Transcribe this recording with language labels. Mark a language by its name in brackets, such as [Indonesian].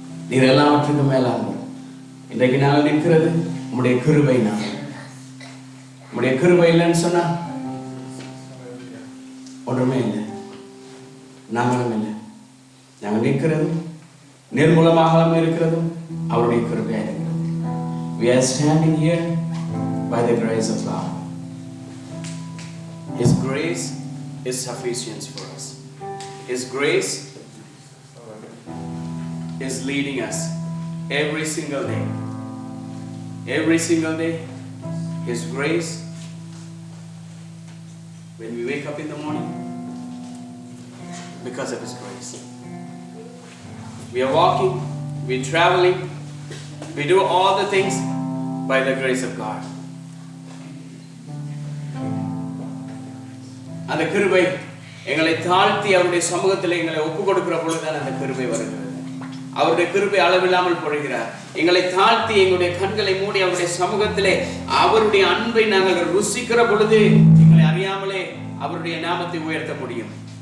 [Tamil] நீர் எல்லாவற்றுக்கும் மேலானவர். இன்றைக்கு நாங்கள் நிற்கிறது உம்முடைய கிருபை. உம்முடைய கிருபை இல்லைன்னு சொன்னா ஒன்றுமே இல்லை, நாங்களும் இல்லை. நாங்கள் நிற்கிறது நிர்மூலமாக இருக்கிறது அவருடைய கிருபையா இருக்கிறது. [English] We are standing here by the grace of God. His grace is sufficient for us. His grace is leading us every single day. Every single day, His grace. When we wake up in the morning, because of His grace. We are walking, we are traveling, we do all the things by the grace of God. [Tamil] அந்த கிருபை எங்களை தாழ்த்தி அவருடைய சமூகத்தில் எங்களை ஒப்புக் கொடுக்கிற பொழுதுதான் அந்த கிருபை வருகிறது. அவருடைய கிருபை அளவில்லாமல் பொழிகிறார். எங்களை தாழ்த்தி எங்களுடைய கண்களை மூடி அவருடைய சமூகத்திலே அவருடைய அன்பை நாங்கள் ருசிக்கிற பொழுது எங்களை அறியாமலே அவருடைய நாமத்தை உயர்த்த முடியும்.